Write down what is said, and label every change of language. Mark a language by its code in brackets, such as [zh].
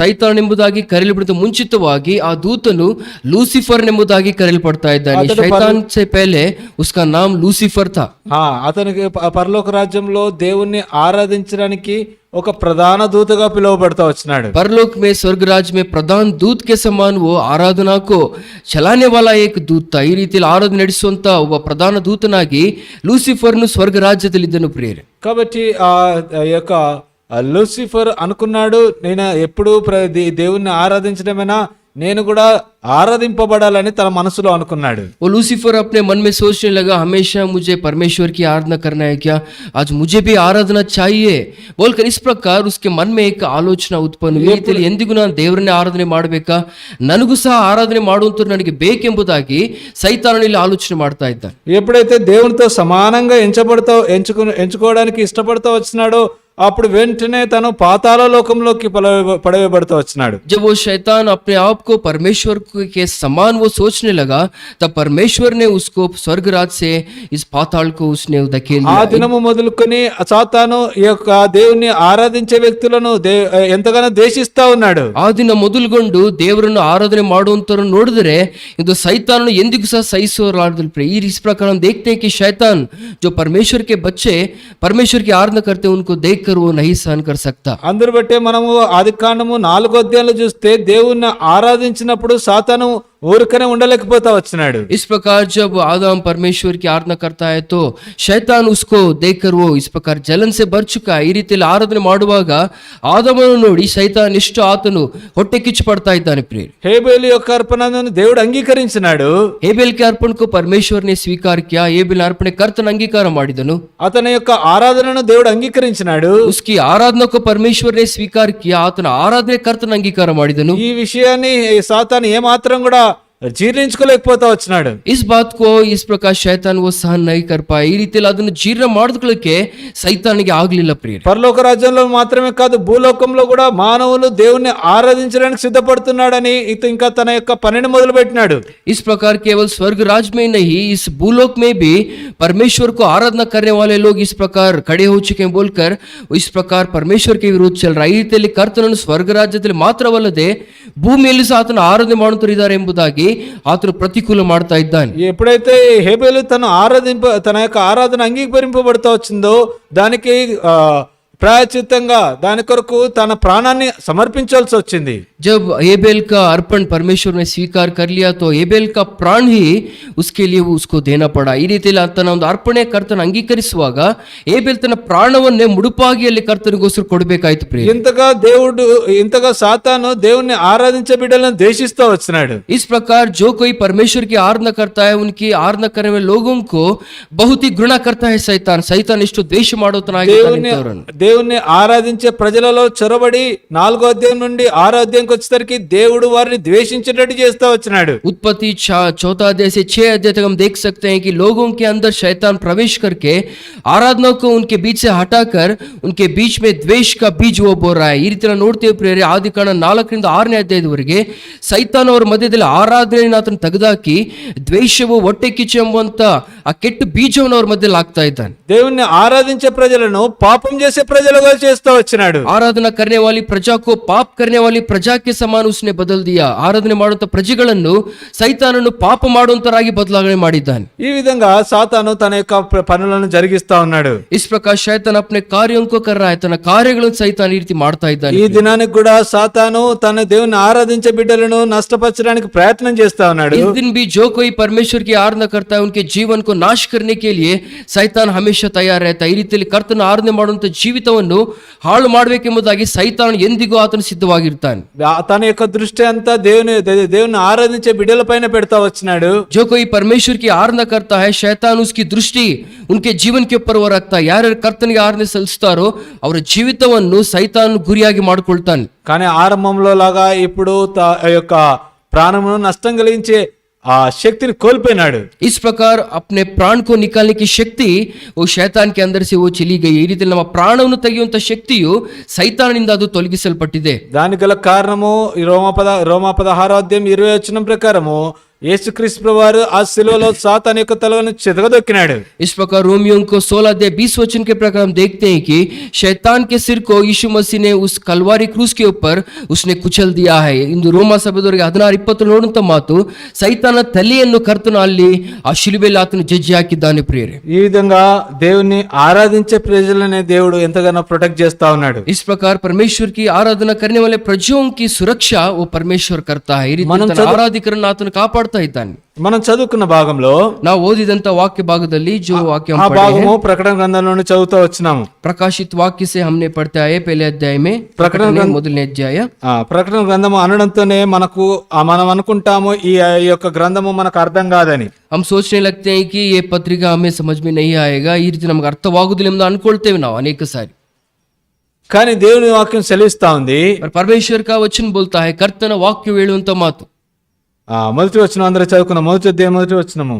[kn] ಸೈತಾನ್ ಎಂಬುದಾಗಿ ಕರೆಯಲ್ಪಡುತ್ತ ಮುಂಚಿತವಾಗಿ ಆ ದೂತನು ಲೂಸಿಫರ್ ಎಂಬುದಾಗಿ ಕರೆಯಲ್ಪಡ್ತಾ ಇದ್ದಾನೆ. [hi] ಶೈತಾನ್ ಸೆ ಪಹಲೆ ಉಸ್ಕಾ ನಾಮ್ ಲೂಸಿಫರ್ ಥಾ. [te] అతనికి పరలోక రాజ్యంలో దేవుణ్ణి ఆరాధించడానికి ఒక ప్రధాన దూతగా పిలువబడుతూ వచ్చినాడు. [hi] परलोक में स्वर्ग राज्य में प्रधान दूत के समान वो आराधना को चलाने वाला एक दूत था. [kn] ಈ ರೀತಿಯಲ್ಲಿ ಆರಾಧನೆ ನಡೆಸುವಂತ ಒಬ್ಬ ಪ್ರಧಾನ ದೂತನಾಗಿ ಲೂಸಿಫರ್ನು ಸ್ವರ್ಗ ರಾಜ್ಯದಲ್ಲಿದ್ದನು ಪ್ರಿಯರೇ. [te] కాబట్టి ఆ యొక్క లూసిఫర్ అనుకున్నాడు, నేను ఎప్పుడు దేవుణ్ణి ఆరాధించడమేనా, నేను కూడా ఆరాధింపబడాలని తన మనసులో అనుకున్నాడు. [hi] वो लूसीफर अपने मन में सोचने लगा हमेशा मुझे परमेश्वर की आराधना करना है क्या, आज मुझे भी आराधना चाहिए बोलकर इस प्रकार उसके मन में एक [kn] ಆಲೋಚನೆ ಉತ್ಪನ್ನ ಈ ರೀತಿಯಲ್ಲಿ ಎಂದಿಗೂ ನಾನು ದೇವರನ್ನೇ ಆರಾಧನೆ ಮಾಡಬೇಕಾ, ನನಗೂ ಸಹ ಆರಾಧನೆ ಮಾಡುವಂತ ನನಗೆ ಬೇಕೆಂಬುದಾಗಿ ಸೈತಾನನಲ್ಲಿ ಆಲೋಚನೆ ಮಾಡ್ತಾ ಇದ್ದಾನೆ. [te] ఎప్పుడైతే దేవునితో సమానంగా ఎంచుకోవడానికి ఇష్టపడుతూ వచ్చినాడో అప్పుడు వెంటనే తను పాతాళ లోకంలోకి పడవేయబడుతూ వచ్చినాడు. [hi] जब वो शैतान अपने आप को परमेश्वर के समान वो सोचने लगा तब परमेश्वर ने उसको स्वर्ग राज से इस पाताल को उसने धकेल दिया. [te] ఆ దినము మొదలుకొని సాతాను ఈ యొక్క దేవుని ఆరాధించే వ్యక్తులను ఎంతగానో ద్వేషిస్తా ఉన్నాడు. [kn] ಆ ದಿನ ಮೊದಲುಗೊಂಡು ದೇವರನ್ನು ಆರಾಧನೆ ಮಾಡುವಂತರನ್ನು ನೋಡಿದರೆ ಇದು ಸೈತಾನನು ಎಂದಿಗೂ ಸಹ ಸಹಿಸೋರಾಗದಿಲ್ಲ. [hi] इस प्रकार हम देखते हैं कि शैतान जो परमेश्वर के बच्चे परमेश्वर की आराधना करते हैं उनको देख वो नहीं सहन कर सकता. [te] అందరు బట్టే మనము ఆదికాండము 4వ అధ్యాయంలో చూస్తే దేవుణ్ణి ఆరాధించినప్పుడు సాతాను ఊరికనే ఉండలేకపోతా వచ్చినాడు. [hi] इस प्रकार जब आदम परमेश्वर की आराधना करता है तो शैतान उसको देखकर वो इस प्रकार जलन से भर चुका है. [kn] ಈ ರೀತಿಯಲ್ಲಿ ಆರಾಧನೆ ಮಾಡುವಾಗ ಆದಮನನ್ನು ನೋಡಿ ಸೈತಾನ್ ಎಷ್ಟು ಆತನು ಹೊಟ್ಟೆ ಕಿಚ್ಚು ಪಡ್ತಾ ಇದ್ದಾನೆ ಪ್ರಿಯರೇ. [te] ಹೇಬೆಲ್ యొక్క అర్పణను దేవుడు అంగీకరించినాడు. [hi] ಹೇಬೆಲ್ के अर्पण को परमेश्वर ने स्वीकार किया. [kn] ಹೇಬೆಲ್ अर्पण ಕರ್ತನ ಅಂಗೀಕಾರ ಮಾಡಿದನು. [te] అతని యొక్క ఆరాధనను దేవుడు అంగీకరించినాడు. [hi] उसकी आराधना को परमेश्वर ने स्वीकार किया. [kn] ಆತನ ಆರಾಧನೆ ಕರ್ತನ ಅಂಗೀಕಾರ ಮಾಡಿದನು. [te] ఈ విషయాన్ని సాతాను ఏమాత్రం కూడా జీర్ణించుకోలేకపోతా వచ్చినాడు. [hi] इस बात को इस प्रकार शैतान वो सहन नहीं कर पाए. [kn] ಈ ರೀತಿಯಲ್ಲಿ ಅದನ್ನು ಜೀರ್ಣ ಮಾಡಿಕೊಳ್ಳಕ್ಕೆ ಸೈತಾನಿಗೆ ಆಗಲಿಲ್ಲ ಪ್ರಿಯರೇ. [te] పరలోక రాజ్యంలో మాత్రమే కాదు భూలోకంలో కూడా మానవులు దేవుణ్ణి ఆరాధించడానికి సిద్ధపడుతున్నాడని ఇంకా తన యొక్క పనిని మొదలు పెట్టినాడు. [hi] इस प्रकार केवल स्वर्ग राज्य में नहीं इस भूलोक में भी परमेश्वर को आराधना करने वाले लोग इस प्रकार खड़े हो चुके हैं बोलकर इस प्रकार परमेश्वर के विरोध चल रहा है. [kn] ಈ ರೀತಿಯಲ್ಲಿ ಕರ್ತನನ್ನು ಸ್ವರ್ಗ ರಾಜ್ಯದಲ್ಲಿ ಮಾತ್ರವಲ್ಲದೆ ಭೂಮಿಯಲ್ಲಿ ಸಹ ಆತನ ಆರಾಧನೆ ಮಾಡುತ್ತಿದ್ದಾರೆ ಎಂಬುದಾಗಿ ಆತನು ಪ್ರತಿಕೂಲ ಮಾಡ್ತಾ ಇದ್ದಾನೆ. [te] ఎప్పుడైతే హేబెలు తన యొక్క ఆరాధన అంగీకరింపబడుతూ వచ్చిందో దానికి ప్రాయశ్చిత్తంగా దాని కొరకు తన ప్రాణాన్ని సమర్పించాల్సి వచ్చింది. [hi] जब हेबेल का अर्पण परमेश्वर ने स्वीकार कर लिया तो हेबेल का प्राण ही उसके लिए उसको देना पड़ा. [kn] ಈ ರೀತಿಯಲ್ಲಿ ತನ್ನ ಒಂದು ಅರ್ಪಣೆ ಕರ್ತನ ಅಂಗೀಕರಿಸುವಾಗ ಹೇಬೆಲ್ ತನ್ನ ಪ್ರಾಣವನ್ನೇ ಮುಡುಪಾಗಿ ಅಲ್ಲಿ ಕರ್ತನಿಗೋಸ್ಕರ ಕೊಡಬೇಕಾಯ್ತು ಪ್ರಿಯ. [te] ఇంతగా సాతాను దేవుణ్ణి ఆరాధించే బిడ్డలను ద్వేషిస్తూ వచ్చినాడు. [hi] इस प्रकार जो कोई परमेश्वर की आराधना करता है उनकी आराधना करने वाले लोगों को बहुत ही घृणा करता है सैतान [kn] ಎಷ್ಟು ದ್ವೇಷ ಮಾಡುತ್ತಾನೆ. [te] దేవుణ్ణి ఆరాధించే ప్రజలలో చొరబడి 4వ అధ్యాయం నుండి 6వ అధ్యాయంకి వచ్చేసరికి దేవుడు వారిని ద్వేషించేటట్టు చేస్తూ వచ్చినాడు. [hi] उत्पत्ति 4 अध्याय से 6 अध्याय तक हम देख सकते हैं कि लोगों के अंदर शैतान प्रवेश करके आराधना को उनके बीच से हटाकर उनके बीच में द्वेष का बीज वो बोल रहा है. [kn] ಈ ರೀತಿ ನೋಡ್ತೇವೆ ಪ್ರಿಯರೇ ಆದಿಕಾಂಡ 4ರಿಂದ 6ನೇ ಅಧ್ಯಾಯದವರೆಗೆ ಸೈತಾನ್ ಅವರ ಮಧ್ಯದಲ್ಲಿ ಆರಾಧನೆಯನ್ನು ಆತನು ತೆಗೆದಾಕಿ ದ್ವೇಷವು ಹೊಟ್ಟೆ ಕಿಚ್ಚು ಎಂಬಂತ ಆ ಕೆಟ್ಟ ಬೀಜವನ್ನು ಅವ್ರ ಮಧ್ಯದಲ್ಲಿ ಹಾಕ್ತಾ ಇದ್ದಾನೆ. [te] దేవుణ్ణి ఆరాధించే ప్రజలను పాపం చేసే ప్రజలుగా చేస్తూ వచ్చినాడు. [hi] आराधना करने वाली प्रजा को पाप करने वाली प्रजा के समान उसने बदल दिया. [kn] ಆರಾಧನೆ ಮಾಡುವಂತ ಪ್ರಜೆಗಳನ್ನು ಸೈತಾನನು ಪಾಪ ಮಾಡುವಂತರಾಗಿ ಬದಲಾವಣೆ ಮಾಡಿದ್ದಾನೆ. [te] ఈ విధంగా సాతాను తన యొక్క పనులను జరిగిస్తా ఉన్నాడు. [hi] इस प्रकार शैतान अपने कार्यों को कर रहा है. [kn] తన కార్యಗಳನ್ನು సైతాన్ ఈ రీతి ಮಾಡ್ತಾ ఇದ್ದಾನೆ. [te] ఈ దినానికి కూడా సాతాను తన దేవుని ఆరాధించే బిడ్డలను నష్టపరచడానికి ప్రయత్నం చేస్తా ఉన్నాడు. [hi] इस दिन भी जो कोई परमेश्वर की आराधना करता है उनके जीवन को नाश करने के लिए शैतान हमेशा तैयार रहता है. [kn] ಈ ರೀತಿಯಲ್ಲಿ ಕರ್ತನ ಆರಾಧನೆ ಮಾಡುವಂತ ಜೀವಿತ ಜೀವಿತವನ್ನು ಹಾಳು ಮಾಡಬೇಕೆಂಬುದಾಗಿ ಸೈತಾನನು ಎಂದಿಗೂ ಆತನು ಸಿದ್ಧವಾಗಿರ್ತಾನೆ. [te] తన యొక్క దృష్టి అంతా దేవుని ఆరాధించే బిడ్డల పైన పెడతా వచ్చినాడు. [hi] जो कोई परमेश्वर की आराधना करता है शैतान उसकी दृष्ಟಿ उनके जीवन के ऊपर वो रखता है. [kn] ಯಾರ್ಯಾರು ಕರ್ತನಿಗೆ ಆರಾಧನೆ ಸಲ್ಲಿಸ್ತಾರೋ ಅವರ ಜೀವಿತವನ್ನು ಸೈತಾನನು ಗುರಿಯಾಗಿ ಮಾಡಿಕೊಳ್ತಾನೆ. [te] కానీ ఆరంభంలో లాగా ఇప్పుడు యొక్క ప్రాణమును నష్టం కలిగించే ఆ శక్తిని కోల్పోయినాడు. [hi] इस प्रकार अपने प्राण को निकालने की शक्ति वो शैतान के अंदर से वो चली गई. [kn] ಈ ರೀತಿಯಲ್ಲಿ ನಮ್ಮ ಪ್ರಾಣವನ್ನು ತೆಗೆಯುವಂತ ಶಕ್ತಿಯು ಸೈತಾನನಿಂದ ಅದು ತೊಲಗಿಸಲ್ಪಟ್ಟಿದೆ. [te] దానికి గల కారణము ఈ రోమా 16:20 ప్రకారము యేసుక్రీస్తు ప్రభువారు ఆ శిలువలో సాతాను యొక్క తలను చెదగదొక్కినాడు. [hi] इस प्रकार रोमियों को 16:20 के प्रकार हम देखते हैं कि शैतान के सिर को यीशु मसीह ने उस कलवारी क्रूस के ऊपर उसने कुचल दिया है. [kn] ಇಂದು ರೋಮ ಸಭೆದವರಿಗೆ 16:20 ನೋಡುವಂತ ಮಾತು ಸೈತಾನ ತಲೆಯನ್ನು ಕರ್ತನು ಅಲ್ಲಿ ಆ ಶಿಲುಬೆಯಲ್ಲಿ ಆತನು ಜಜ್ಜಿ ಹಾಕಿದ್ದಾನೆ. ಪ್ರಿಯರೇ, [te] ఈ విధంగా దేవుని ఆరాధించే ప్రజలనే దేవుడు ఎంతగానో ప్రొటెక్ట్ చేస్తా ఉన్నాడు. [hi] इस प्रकार परमेश्वर की आराधना करने वाले प्रजाओं की सुरक्षा वो परमेश्वर करता है. [kn] ಈ ರೀತಿ ತನ್ನ ಆರಾಧಿಕರನ್ನು ಆತನು ಕಾಪಾಡ್ತಾ ಇದ್ದಾನೆ. [te] మనం చదువుకున్న భాగంలో [kn] ನಾವು ಓದಿದಂತ ವಾಕ್ಯ ಭಾಗದಲ್ಲಿ [hi] जो वाक्य [te] ఆ భాగము ప్రకటన గ్రంథంలోనే చదువుతూ వచ్చినాము. [hi] प्रकाशित वाक्य से हमने पढ़ते आए पहले अध्याय में [te] మొదలనే అధ్యాయ. ప్రకటన గ్రంథము అనడంతోనే మనం అనుకుంటాము ఈ యొక్క గ్రంథము మనకు అర్థం కాదని. [hi] हम सोचने लगते हैं कि ये पत्रिका हमें समझ में नहीं आएगा, [kn] ಈ ರೀತಿ ನಮಗೆ ಅರ್ಥವಾಗುವುದಿಲ್ಲ ಎಂದು ಅನ್ಕೊಳ್ತೇವೆ ನಾವು ಅನೇಕ ಸಾರಿ. [te] కానీ దేవుని వాక్యం సెలవిస్తా ఉంది. [hi] परमेश्वर का वचन बोलता है, [kn] ಕರ್ತನ ವಾಕ್ಯವು ಹೇಳುವಂತ ಮಾತು. [te] మొదటి వచనం అందరూ చదువుకున్నాం. మొదటి అధ్యాయం మొదటి వచనము.